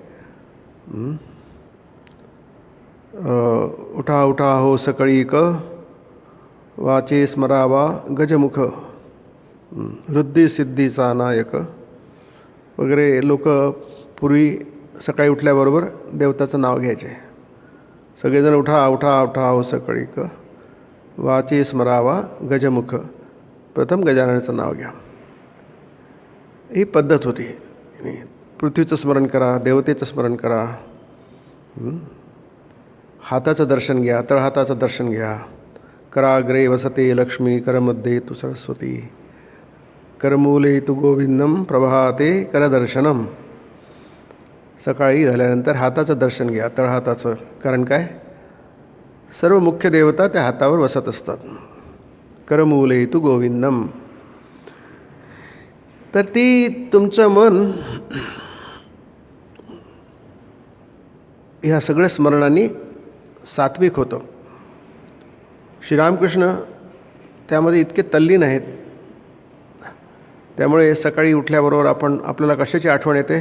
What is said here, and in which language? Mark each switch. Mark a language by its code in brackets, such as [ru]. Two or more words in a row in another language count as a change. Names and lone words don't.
[mr] उठा उठा हो सकळी क, वाचे स्मरावा गजमुख, वृद्धी सिद्धीचा नायक वगैरे लोक पूर्वी सकाळी उठल्याबरोबर देवताचं नाव घ्यायचे। सगळेजण उठा उठा उठा हो सकळी क, वाचे स्मरावा गजमुख, प्रथम गजाननाचं नाव घ्या। ही पद्धत होती। पृथ्वीचं स्मरण करा, देवतेचं स्मरण करा, हाताचं दर्शन घ्या, तळहाताचं दर्शन घ्या. [sa] कराग्रे वसते लक्ष्मी, करमध्ये तु सरस्वती, करमूले तु गोविंदम, प्रभाते करदर्शनम. [mr] सकाळी झाल्यानंतर हाताचं दर्शन घ्या, तळहाताचं. कारण काय, सर्व मुख्य देवता त्या हातावर वसत असतात. [sa] करमूले तु गोविंदम. [mr] तर ती तुमचं मन ह्या सगळ्या स्मरणांनी सात्विक होतं. श्रीरामकृष्ण त्यामध्ये इतके तल्लीन आहेत. त्यामुळे सकाळी उठल्याबरोबर आपल्याला कशाची आठवण येते?